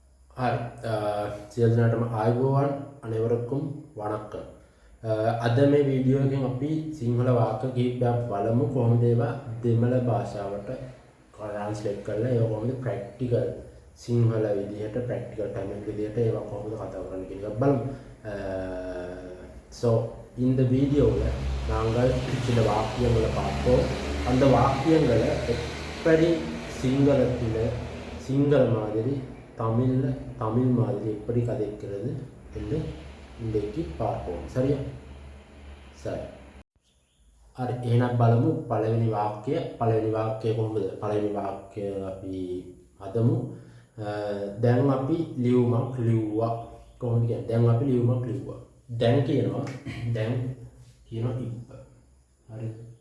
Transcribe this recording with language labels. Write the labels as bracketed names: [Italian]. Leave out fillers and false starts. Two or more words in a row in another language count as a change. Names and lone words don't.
[Sinhala] හරි සියලු දෙනාටම ආයුබෝවන් [Tamil] அனைவருக்கும் வணக்கம் [Sinhala] අද මේ වීඩියෝ එකෙන් අපි සිංහල වාක්‍ය කිහිපයක් බලමු කොහොමද ඒවා දෙමළ භාෂාවට ට්‍රාන්ස්ලේට් කරලා ඒවා කොහොමද ප්‍රැක්ටිකල් සිංහල විදිහට [English] practical Tamil [Sinhala] විදිහට ඒවා කොහොමද කතා කරන්න කියන එක බලමු [English] so in the video [Tamil] நாங்கள் சில வாக்கியங்களை பார்ப்போம் அந்த வாக்கியங்களை எப்படி சிங்களத்தில் சிங்கள மாதிரி தமிழ் மாதிரி எப்படி கதைக்கிறது என்று இன்றைக்கு பார்ப்போம் சரியா சரி [Sinhala] අර එහෙනම් බලමු පළවෙනි වාක්‍යය කොහොමද පළවෙනි වාක්‍යය අපි හදමු දැන් අපි ලියුමක් ලිව්වා කොහොමද කියන්නේ දැන් අපි ලියුමක් ලිව්වා දැන් කියනවා ඉප්ප හරිද